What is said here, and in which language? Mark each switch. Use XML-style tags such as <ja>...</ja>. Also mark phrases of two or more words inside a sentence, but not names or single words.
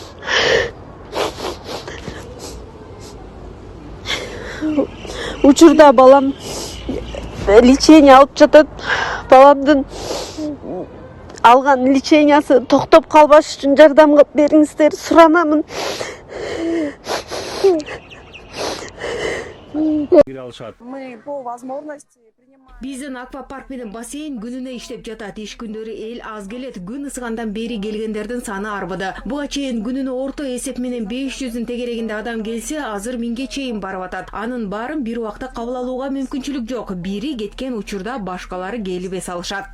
<ky>Учурда балам лечение алып жатат. Баламдын алган лечениясы токтоп калбаш үчүн жардам бериңиздер, суранамын.</ky> <ru>Мы по возможности</ru> <ky>Биздин аквапарк менен бассейн күнүнө иштеп жатат. Иш күндөрү эл аз келет. Күн ысыгандан бери келгендердин саны арбыды. Буга чейин күнүнө орто эсеп менен 500 тегерегинде адам келсе, азыр 1000ге чейин барып атат. Анын баарын бир убакта кабыл алууга мүмкүнчүлүк жок. Бири кеткен учурда башкалары келип эс алышат.</ky>